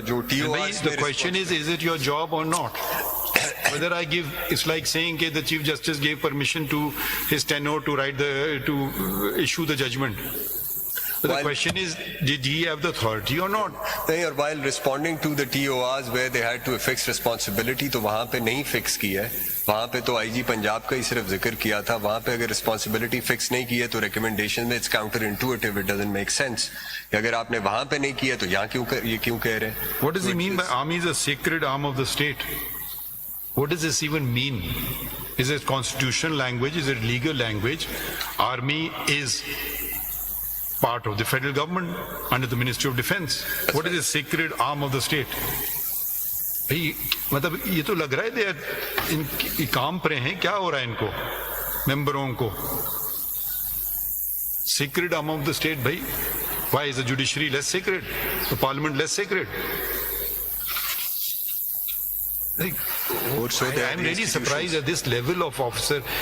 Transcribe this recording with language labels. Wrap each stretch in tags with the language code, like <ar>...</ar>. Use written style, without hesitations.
<en>The question is it your job or not? Whether it's like saying that the Chief Justice gave permission to his tenor to issue the judgment. But the question is, did he have the authority or not? Or while responding to the TORs where they had to fix responsibility,</en> <hi>तो वहाँ पे नहीं fix की है. वहाँ पे तो IG Punjab का ही सिर्फ जिक्र किया था. वहाँ पे अगर responsibility fix नहीं की है तो recommendation में</hi> <en>it's counterintuitive. It doesn't make sense.</en> <hi>अगर आपने वहाँ पे नहीं किया तो यहाँ ये क्यों कह रहे हैं?</hi> <en>What does he mean by army is a sacred arm of the state? What does this even mean? Is it constitutional language? Is it legal language? Army is part of the federal government under the Ministry of Defense. What is the sacred arm of the state?</en> <hi>भाई मतलब ये तो लग रहा है ये काम पर हैं, क्या हो रहा है इनको मेंबरों को?</hi> <en>Sacred arm of the state,</en> <hi>भाई.</hi> <en>Why is the judiciary less sacred? The parliament less sacred? Like, I'm really surprised at this level of officer.</en>